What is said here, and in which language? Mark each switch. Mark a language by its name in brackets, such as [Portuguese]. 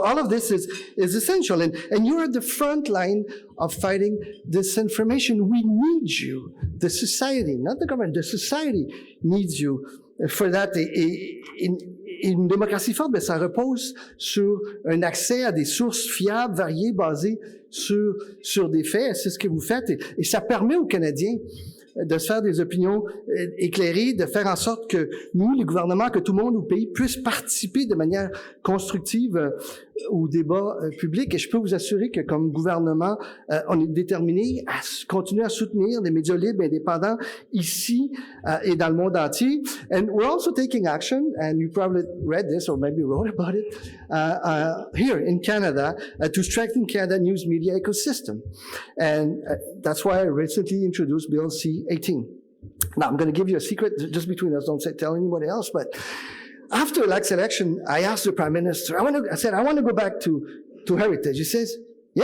[English] So all of this is essential. And you're at the front line of fighting disinformation. We need you. The society, not the government, the society needs you for that. [French] Une démocratie forte, ça repose sur un accès à des sources fiables, variées, basées sur des faits. C'est ce que vous faites. Et ça permet aux Canadiens de se faire des opinions éclairées, de faire en sorte que nous, les gouvernements, que tout le monde au pays puisse participer de manière constructive au débat public. Et je peux vous assurer que comme gouvernement, on est déterminé à continuer à soutenir les médias libres et indépendants ici et dans le monde entier. [English] And we're also taking action, and you probably read this or maybe wrote about it, here in Canada to strengthen Canada news media ecosystem. And that's why I recently introduced Bill C-18. Now, I'm going to give you a secret just between us. Don't tell anybody else, but after the last election, I asked the Prime Minister, I said, I want to go back to heritage. He says, yeah.